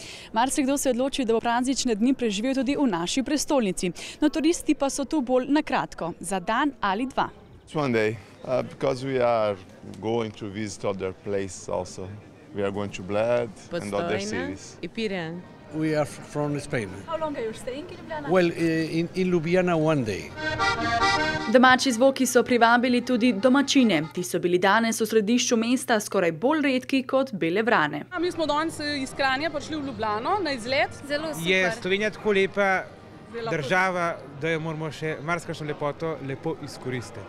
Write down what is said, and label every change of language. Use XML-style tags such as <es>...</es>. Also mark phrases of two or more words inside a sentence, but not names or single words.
<sl>Marsikdo se odloči, da bo praznične dni preživel tudi v naši prestolnici. No, turisti pa so tu bolj na kratko, za dan ali dva.</sl> <en>One day, because we are going to visit other places also. We are going to Bled and other cities. We are from Spain. How long are you staying in Ljubljana? Well, in Ljubljana one day.</en> <sl>Domači zvoki so privabili tudi domačine. Ti so bili danes v središču mesta skoraj bolj redki kot bele vrane. Mi smo danes iz Kranja prišli v Ljubljano na izlet. Zelo super. Je Slovenija tako lepa država, da jo moramo še marsikakšno lepoto lepo izkoristiti.</sl>